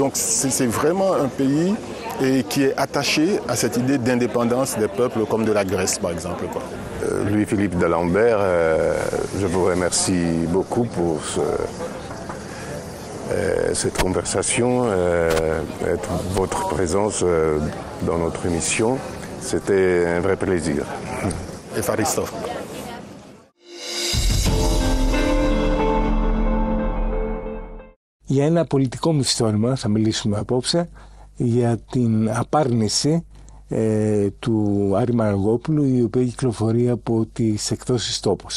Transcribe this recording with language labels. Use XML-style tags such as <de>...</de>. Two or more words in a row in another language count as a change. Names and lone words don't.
<fr>Donc c'est vraiment un pays qui est attaché à cette idée d'indépendance des peuples, comme de la Grèce, par exemple. Louis-Philippe d'Alembert, je vous remercie beaucoup pour cette conversation, votre présence dans notre émission. C'était un vrai plaisir.</fr> <el>Ευχαριστώ. Για ένα πολιτικό μυθιστόρημα θα μιλήσουμε απόψε, για την απάρνηση του Άρη Μαραγκόπουλου, η οποία κυκλοφορεί από τις εκδόσεις Τόπος.</el>